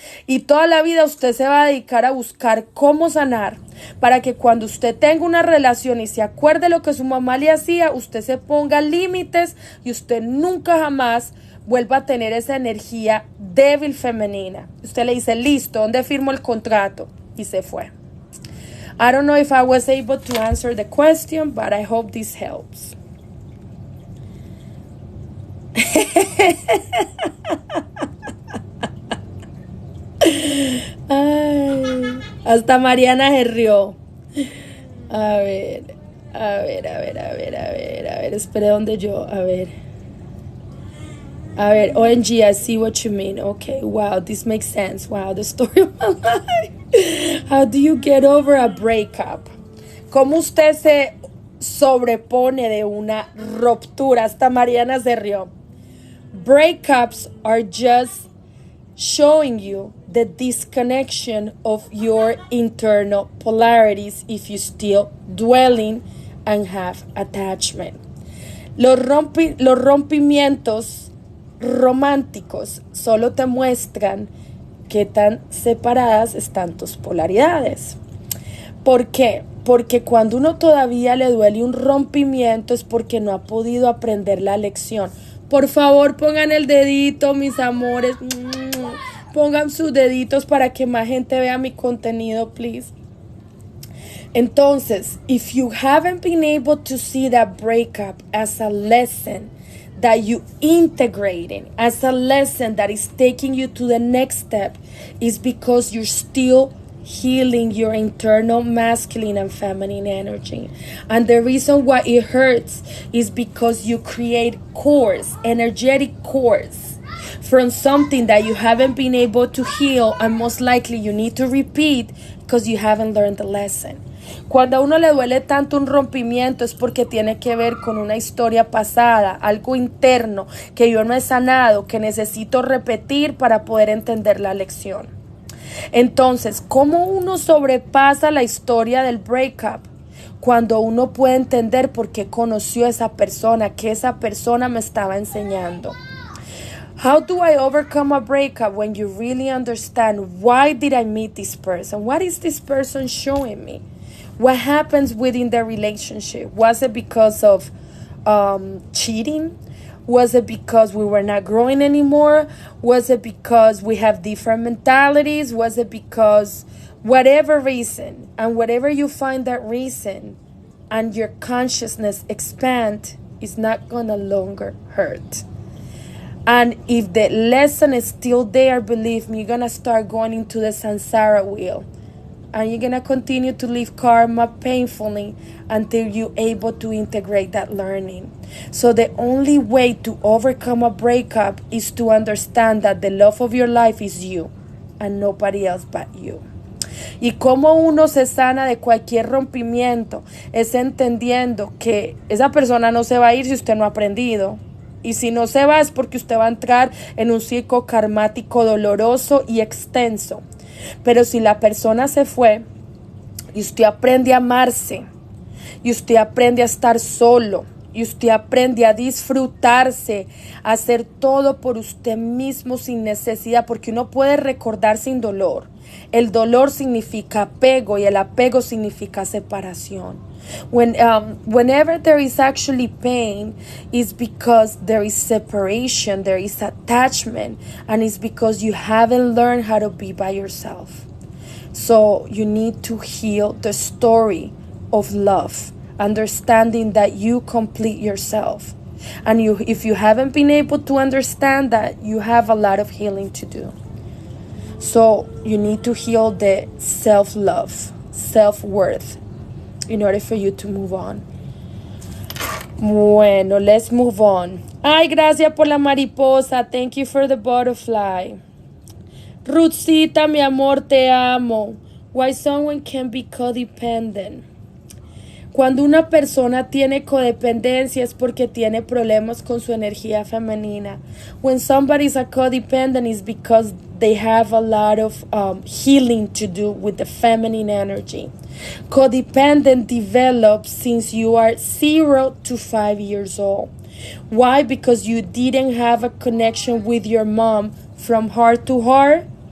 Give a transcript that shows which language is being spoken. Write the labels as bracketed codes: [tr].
[es] Y toda la vida usted se va a dedicar a buscar cómo sanar para que cuando usted tenga una relación y se acuerde lo que su mamá le hacía, usted se ponga límites y usted nunca jamás vuelva a tener esa energía débil femenina. Usted le dice, listo, ¿dónde firmo el contrato? Y se fue. [en] I don't know if I was able to answer the question, but I hope this helps. [es] Ay, hasta Mariana se rió. A ver, espere donde yo, a ver, [en] OMG, I see what you mean. Okay, wow, this makes sense. Wow, the story of my life. How do you get over a breakup? [es] ¿Cómo usted se sobrepone de una ruptura? Hasta Mariana se rió. [en] Breakups are just showing you the disconnection of your internal polarities if you still dwelling and have attachment. [es] Los rompimientos románticos solo te muestran qué tan separadas están tus polaridades. ¿Por qué? Porque cuando uno todavía le duele un rompimiento es porque no ha podido aprender la lección. Por favor, pongan el dedito, mis amores. Pongan sus deditos para que más gente vea mi contenido, please. [en] Entonces, if you haven't been able to see that breakup as a lesson that you integrating, as a lesson that is taking you to the next step, is because you're still healing your internal masculine and feminine energy. And the reason why it hurts is because you create cores, energetic cores, from something that you haven't been able to heal, and most likely you need to repeat because you haven't learned the lesson. [es] Cuando a uno le duele tanto un rompimiento es porque tiene que ver con una historia pasada, algo interno que yo no he sanado, que necesito repetir para poder entender la lección. Entonces, ¿cómo uno sobrepasa la historia del breakup? Cuando uno puede entender por qué conoció a esa persona, que esa persona me estaba enseñando. [en] How do I overcome a breakup? When you really understand, why did I meet this person? What is this person showing me? What happens within the relationship? Was it because of cheating? Was it because we were not growing anymore? Was it because we have different mentalities? Was it because whatever reason? And whatever you find that reason and your consciousness expand, is not gonna longer hurt. And if the lesson is still there, believe me, you're gonna start going into the samsara wheel. And you're going to continue to live karma painfully until you're able to integrate that learning. So the only way to overcome a breakup is to understand that the love of your life is you and nobody else but you. [es] Y cómo uno se sana de cualquier rompimiento es entendiendo que esa persona no se va a ir si usted no ha aprendido. Y si no se va es porque usted va a entrar en un ciclo karmático doloroso y extenso. Pero si la persona se fue y usted aprende a amarse, y usted aprende a estar solo, y usted aprende a disfrutarse, a hacer todo por usted mismo sin necesidad, porque uno puede recordar sin dolor. El dolor significa apego y el apego significa separación. [en] Whenever there is actually pain, it's because there is separation, there is attachment, and it's because you haven't learned how to be by yourself. So you need to heal the story of love, understanding that you complete yourself. And if you haven't been able to understand that, you have a lot of healing to do. So you need to heal the self-love, self-worth, in order for you to move on. Bueno, let's move on. [es] Ay, gracias por la mariposa. [en] Thank you for the butterfly. Ruthcita, [es] mi amor, te amo. [en] Why someone can be codependent. [es] Cuando una persona tiene codependencia es porque tiene problemas con su energía femenina. [en] When somebody is a codependent is because they have a lot of healing to do with the feminine energy. Codependent develops since you are 0 to 5 years old. Why? Because you didn't have a connection with your mom from heart to heart.